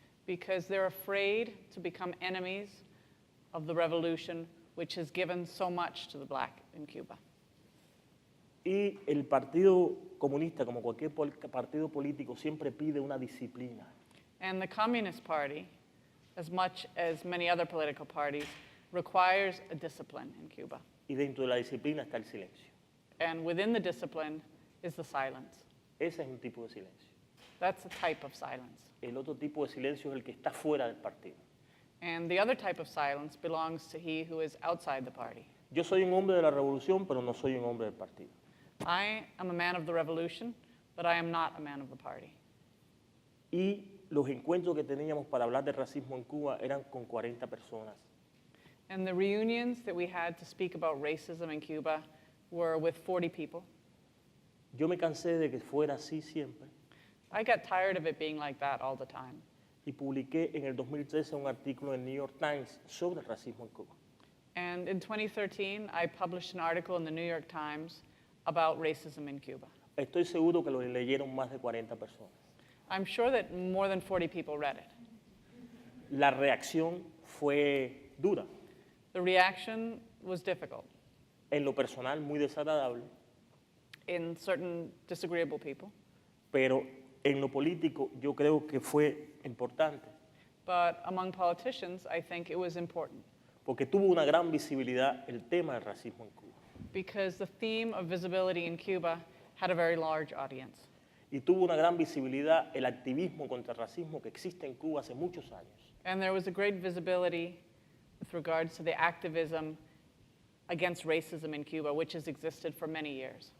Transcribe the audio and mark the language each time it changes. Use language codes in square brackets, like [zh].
[en] because they're afraid to become enemies of the revolution which has given so much to the black in Cuba. [es] Y el Partido Comunista, como cualquier partido político, siempre pide una disciplina. [en] And the Communist Party, as much as many other political parties, requires a discipline in Cuba. [es] Y dentro de la disciplina está el silencio. [en] And within the discipline is the silence. [es] Ese es un tipo de silencio. [en] That's a type of silence. [es] El otro tipo de silencio es el que está fuera del partido. [en] And the other type of silence belongs to he who is outside the party. [es] Yo soy un hombre de la revolución, pero no soy un hombre del partido. [en] I am a man of the revolution, but I am not a man of the party. [es] Y los encuentros que teníamos para hablar de racismo en Cuba eran con 40 personas. [en] And the reunions that we had to speak about racism in Cuba were with 40 people. [es] Yo me cansé de que fuera así siempre [en] I got tired of it being like that all the time. [es] y publiqué en el 2013 un artículo en el New York Times sobre el racismo en Cuba. [en] And in 2013, I published an article in the New York Times about racism in Cuba. [es] Estoy seguro que lo leyeron más de 40 personas. [en] I'm sure that more than 40 people read it. [es] La reacción fue dura, [en] The reaction was difficult [es] en lo personal muy desagradable, [en] in certain disagreeable people, [es] pero en lo político yo creo que fue importante, [en] but among politicians, I think it was important [es] porque tuvo una gran visibilidad el tema del racismo en Cuba. [en] because the theme of visibility in Cuba had a very large audience. [es] Y tuvo una gran visibilidad el activismo contra el racismo que existe en Cuba hace muchos años. [en] And there was a great visibility with regards to the activism against racism in Cuba, which has existed for many years.